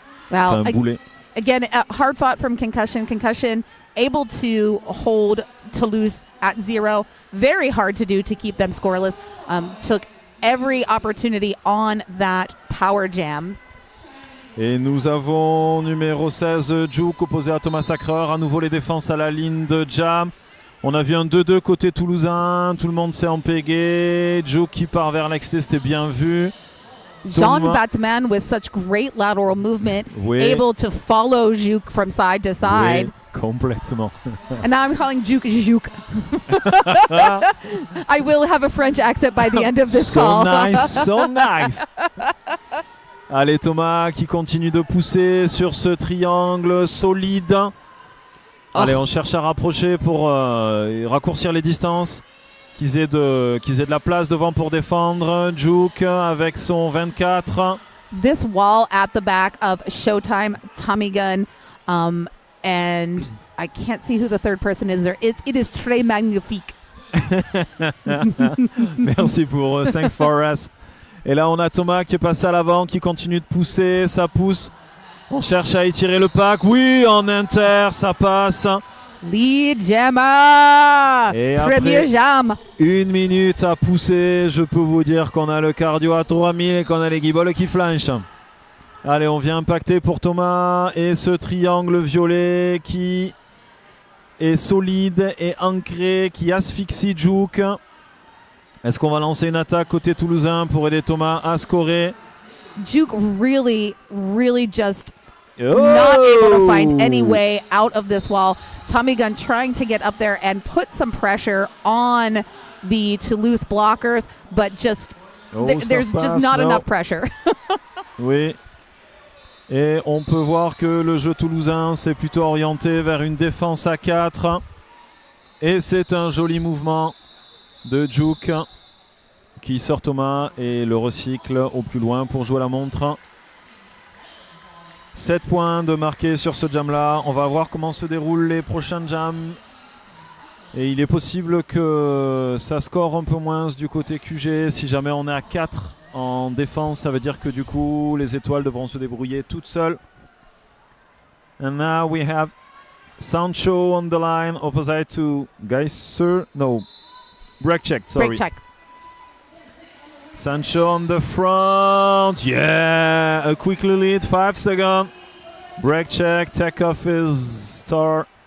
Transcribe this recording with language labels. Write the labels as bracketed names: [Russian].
[English] Wow. [French] Boulet. [English] Again, hard fought from Concussion. Concussion able to hold Toulouse at 0. Very hard to do to keep them scoreless. Took every opportunity on that power jam. [French] Et nous avons numéro 16, Juke opposé à Thomas Sacreur. À nouveau les défenses à la ligne de jam. On a vu un 2-2 côté toulousain. Tout le monde s'est empégué. Juke qui part vers l'exté, c'était bien vu. [English] Jean Batman with such great lateral movement, able to follow Juke from side to side. [French] Oui, complètement. [English] And now I'm calling Juke Juke. I will have a French accent by the end of this call. So nice. [French] Allez, Thomas qui continue de pousser sur ce triangle solide. Allez, on cherche à rapprocher pour raccourcir les distances. Qu'ils aient de la place devant pour défendre. Juke avec son 24. [English] This wall at the back of Showtime, Tommy Gunn, and I can't see who the third person is there. It is [French] très magnifique. Merci pour [English] thanks for us. [French] Et là, on a Thomas qui est passé à l'avant, qui continue de pousser. Ça pousse. On cherche à étirer le pack. Oui, en inter, ça passe. [English] Lead jammer. [French] Et Premier jam. 1 minute à pousser. Je peux vous dire qu'on a le cardio à 3000 et qu'on a les guibolles qui flanchent. Allez, on vient impacter pour Thomas. Et ce triangle violet qui est solide et ancré, qui asphyxie Juke. Est-ce qu'on va lancer une attaque côté toulousain pour aider Thomas à scorer? [English] Juke really just not able to find any way out of this wall. Tommy Gunn trying to get up there and put some pressure on the Toulouse blockers, but just there's just not enough pressure. [French] Oui. Et on peut voir que le jeu toulousain s'est plutôt orienté vers une défense à 4. Et c'est un joli mouvement de Juke qui sort Thomas et le recycle au plus loin pour jouer la montre. 7 points de marqué sur ce jam là. On va voir comment se déroulent les prochains jams. Et il est possible que ça score un peu moins du côté QG. Si jamais on est à 4 en défense, ça veut dire que du coup les étoiles devront se débrouiller toutes seules. [English] And now we have Sancho on the line opposite to Geiser. No, break check, sorry. Break check. Sancho on the front. Yeah, a quickly lead, 5 seconds. Break check, take off his star.